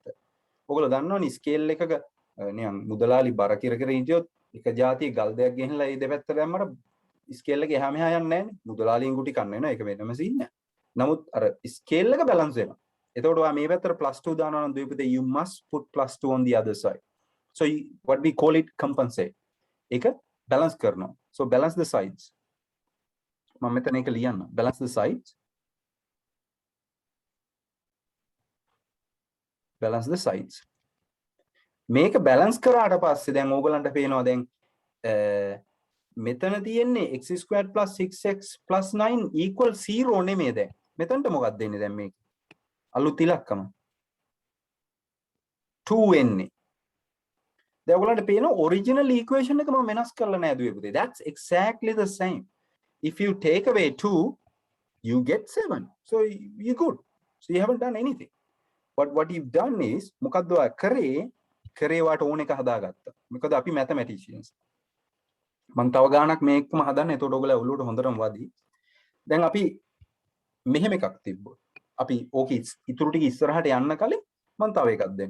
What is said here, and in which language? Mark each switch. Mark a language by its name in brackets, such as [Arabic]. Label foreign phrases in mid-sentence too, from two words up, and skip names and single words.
[Sinhala] ඔයගොල්ලෝ දන්නවනේ ස්කේල් එකක නිකන් මුදලාලි බර කිර හිටියොත් එක જાතිය ගල් දෙයක් ගෙනලා ඒ දෙපැත්ත දැම්මට ස්කේල් එක එහා මෙහා යන්නේ නැහැ නේ. මුදලාලින් ගුටි කන්න වෙනවා. ඒක වෙනම සීන් එක. නමුත් අර ස්කේල් එක බැලන්ස් වෙනවා. එතකොට ඔයා මේ පැත්තට +2 දානවා නම් දෙවිපතේ [English] you must put +2 on the other side. So what we call it compensate. [Sinhala] ඒක balance කරනවා. [English] So balance the sides. [Sinhala] මම මෙතන ඒක ලියන්න. [English] Balance the sides. Balance the sides. [Sinhala] මේක balance කරාට පස්සේ දැන් ඕගලන්ට පේනවා දැන් මෙතන තියෙන්නේ [English] x² plus 6x plus 9 equal 0 [Sinhala] නෙමෙයි දැන්. මෙතනට මොකක්ද දෙන්නේ දැන් මේක? අලුත් ඉලක්කම 2 එන්නේ. දැන් ඔයගලන්ට පේනවා [English] original equation [Sinhala] එක මම වෙනස් කරලා නෑ දුවේ පුතේ. [English] That's exactly the same. If you take away 2 you get 7. So you're good. So you haven't done anything. But what you've done is [Sinhala] මොකද්ද ඔයා කරේ වාට ඕන එක හදාගත්තා. මොකද අපි mathematicians. මම තව ගානක් මේකම හදන්න. එතකොට ඔයගොල්ලෝ ඔළුවට හොඳටම වදි. දැන් අපි මෙහෙම එකක් තිබ්බොත් අපි ඕක ඉතුරු ටික ඉස්සරහට යන්න කලින් මම තව එකක් දෙන්න.